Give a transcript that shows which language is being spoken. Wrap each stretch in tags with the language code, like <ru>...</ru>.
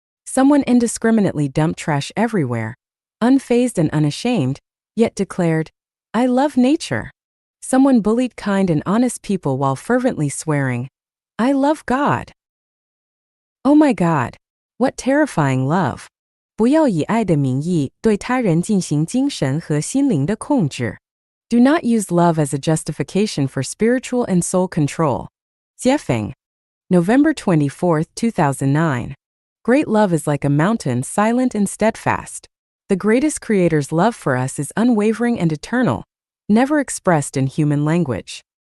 <en>Someone indiscriminately dumped trash everywhere, unfazed and unashamed, yet declared, "I love nature." Someone bullied kind and honest people while fervently swearing, "I love God." Oh my God, what terrifying love.</en> <zh>不要以爱的名义对他人进行精神和心灵的控制.</zh> <en>Do not use love as a justification for spiritual and soul control. Jiefeng. November 24, 2009. Great love is like a mountain, silent and steadfast. The greatest Creator's love for us is unwavering and eternal, never expressed in human language.</en>